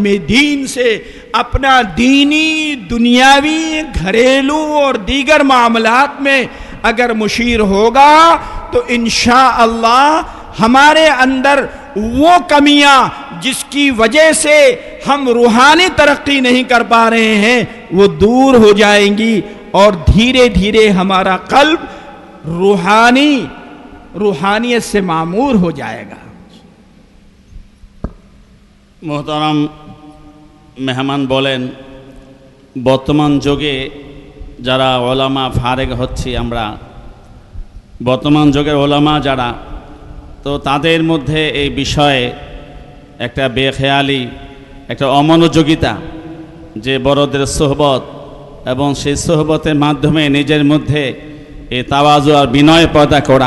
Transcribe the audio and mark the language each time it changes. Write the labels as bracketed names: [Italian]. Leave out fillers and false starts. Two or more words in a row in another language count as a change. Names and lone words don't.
[Urdu] دین سے اپنا دینی, دنیاوی, گھریلو اور دیگر معاملات میں اگر مشیر ہوگا تو انشاءاللہ ہمارے اندر وہ کمیاں جس کی وجہ سے ہم روحانی ترقی نہیں کر پا رہے ہیں وہ دور ہو جائیں گی اور دھیرے دھیرے ہمارا قلب روحانیت سے معمور ہو جائے گا. [Bangla] محترم মেহমান বলেন, বর্তমান যুগে যারা ওলামা ফারেগ হচ্ছি আমরা, বর্তমান যুগের ওলামা যারা, তো তাদের মধ্যে এই বিষয়ে একটা বেখেয়ালি, একটা অমনোযোগিতা, যে বড়দের সোহবত এবং সেই সোহবতের মাধ্যমে নিজের মধ্যে এই তাওয়াজু আর বিনয় পয়দা করা।